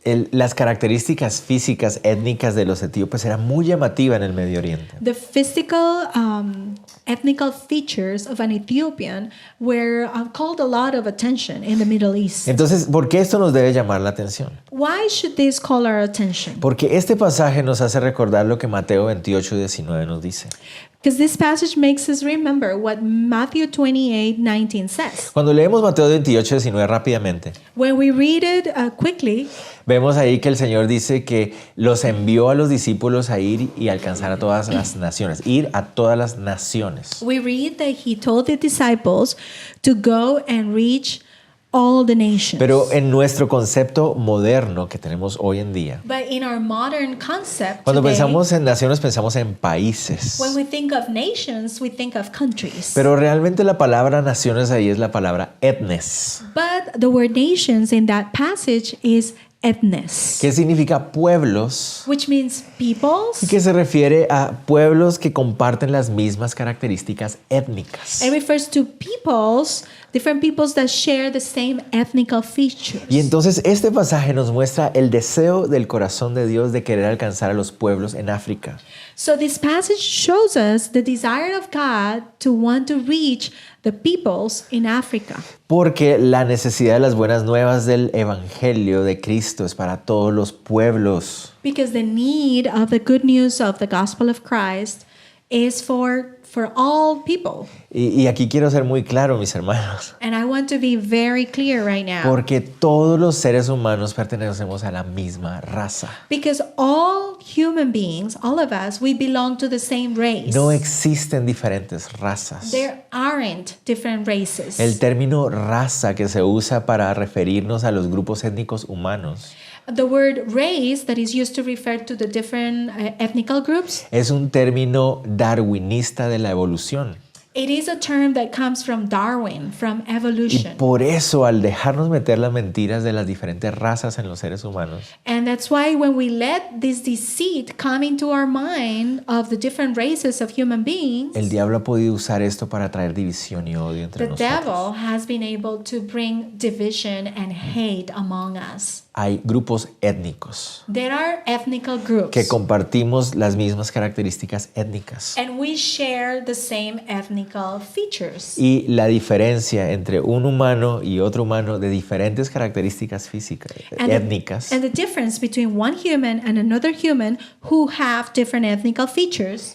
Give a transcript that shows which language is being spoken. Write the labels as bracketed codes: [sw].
[es] Las características físicas étnicas de los etíopes eran muy llamativas en el Medio Oriente. [en] The physical, ethnical features of an Ethiopian were called a lot of attention in the Middle East. [es] Entonces, ¿por qué esto nos debe llamar la atención? [en] Why should this call our attention? [es] Porque este pasaje nos hace recordar lo que Mateo 28:19 nos dice. [en] Because this passage makes us remember what Matthew 28:19 says. [es] Cuando leemos Mateo 28:19 rápidamente, [en] When we read it quickly, [es] vemos ahí que el Señor dice que los envió a los discípulos a ir y alcanzar a todas las naciones, ir a todas las naciones. [en] we read that he told the disciples to go and reach all the nations. [es] Pero en nuestro concepto moderno que tenemos hoy en día, [en] But in our modern concept [es] cuando [en] today, [es] pensamos en naciones pensamos en países. [en] when we think of nations, we think of countries. [es] Pero realmente la palabra naciones ahí es la palabra etnes, [en] But the word nations in that passage is ethnes, [es] que significa pueblos [en] which means [es] y [en] peoples. [es] que se refiere a pueblos que comparten las mismas características étnicas. [en] It refers to peoples, different peoples that share the same ethnical features. [es] Y entonces este pasaje nos muestra el deseo del corazón de Dios de querer alcanzar a los pueblos en África. [en] So this passage shows us the desire of God to want to reach the peoples in Africa. [es] Porque la necesidad de las buenas nuevas del Evangelio de Cristo es para todos los pueblos. [en] Because the need of the good news of the gospel of Christ is for all people. [es] Y aquí quiero ser muy claro, mis hermanos. [en] And I want to be very clear right now. [es] Porque todos los seres humanos pertenecemos a la misma raza. [en] Because all human beings, all of us, we belong to the same race. [es] No existen diferentes razas. [en] There aren't different races. [es] El término raza que se usa para referirnos a los grupos étnicos humanos [en] The word race that is used to refer to the different ethnical groups, [es] es un término darwinista de la evolución. [en] it is a term that comes from Darwin, from [es] Y [en] evolution. [es] por eso, al dejarnos meter las mentiras de las diferentes razas en los seres humanos, [en] And that's why when we let this deceit come into our mind of the different races of human beings, [es] el diablo ha podido usar esto para traer división y odio entre [en] the [es] nosotros. [en] devil has been able to bring division and hate among us. [es] Hay grupos étnicos [en] There are ethnical groups, [es] que compartimos las mismas características étnicas. [en] and we share the same ethnical features. [es] Y la diferencia entre un humano y otro humano de diferentes características físicas, étnicas, [en] And the difference between one human and another human who have different ethnical features,